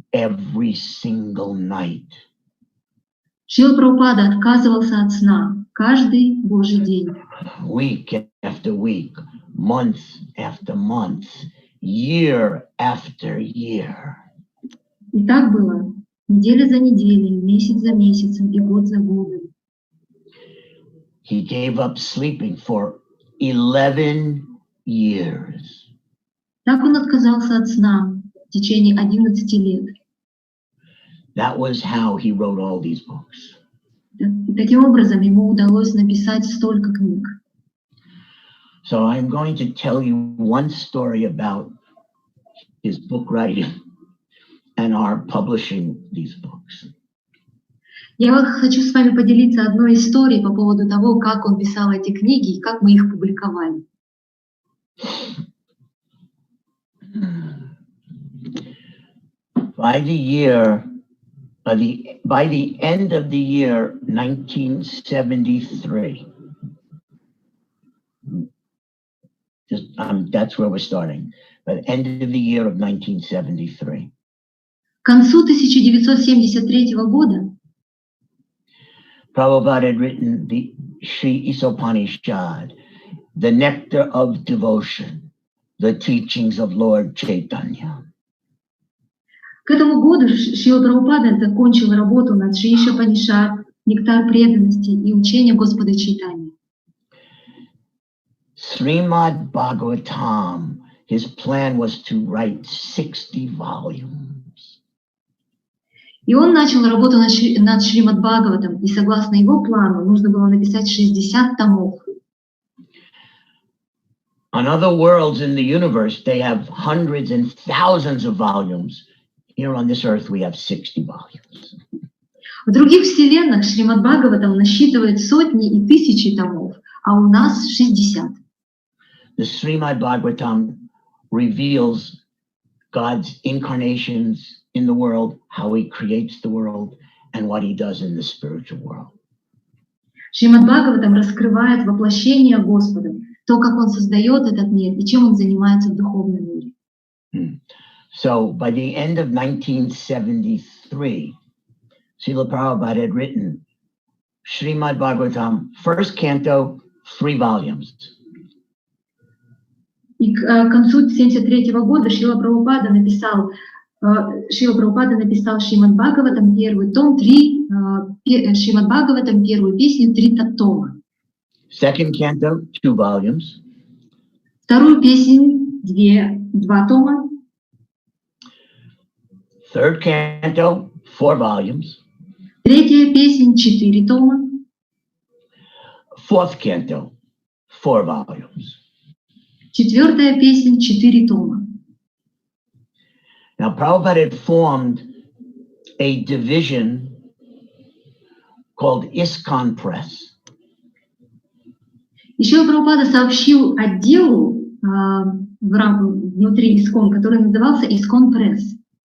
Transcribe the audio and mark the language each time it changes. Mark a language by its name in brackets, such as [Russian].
[English] every single night. [Russian] Шрила Прабхупада отказывался от сна каждый Божий день. [English] Week after week, month after month, year after year. [Russian] И так было неделя за неделей, месяц за месяцем и год за годом. [English] He gave up sleeping for 11 years. [Russian] Так он отказался от сна в течение 11 лет. [English] That was how he wrote all these books. [Russian] И таким образом ему удалось написать столько книг. [English] So I'm going to tell you one story about his book writing and our publishing these books. [Russian] Я хочу с вами поделиться одной историей по поводу того, как он писал эти книги и как мы их публиковали. [English] By the end of the year 1973, that's where we're starting. By the end of the year of 1973. [Russian] К концу 1973 года [English] Prabhupada had written the Sri Isopanishad, the Nectar of Devotion, the teachings of Lord Chaitanya. [Russian] к этому году Шрила Прабхупада закончил работу над Шри Ишопанишад, Нектар преданности и учение Господа Чайтаньи. [English] Srimad Bhagavatam, his plan was to write 60 volumes. [Russian] И он начал работу над Шримад Бхагаватом, и согласно его плану нужно было написать 60 томов. [English] On other worlds in the universe, they have hundreds and thousands of volumes. Here on this earth, we have 60 volumes. [Russian] В других вселенных Шримад Бхагаватам насчитывает сотни и тысячи томов, а у нас 60. [English] The Srimad Bhagavatam reveals God's incarnations in the world, how he creates the world, and what he does in the spiritual world. [Russian] Шримад Бхагаватам раскрывает воплощение Господа, то, как он создает этот мир и чем он занимается в духовном мире. [English] So by the end of 1973, Srila Prabhupada had written Srimad Bhagavatam, first canto, 3 volumes. [Russian] И к концу 1973 года Шрила Прабхупада написал Шримад Бхагаватам, первый том, Шримад Бхагаватам, первую песню, 3 тома. [English] Second canto, 2 volumes. [Russian] Вторую песню, 2 тома. [English] Third canto, 4 volumes. [Russian] Третья песня, 4 тома. [English] Fourth canto, 4 volumes. [Russian] Четвертая песня, 4 тома. [English] Now, Prabhupada had formed a division called ISKCON Press. [Russian] И Шрила Прабхупада сообщил отделу внутри ИСКОН, который назывался ИСКОН Пресс.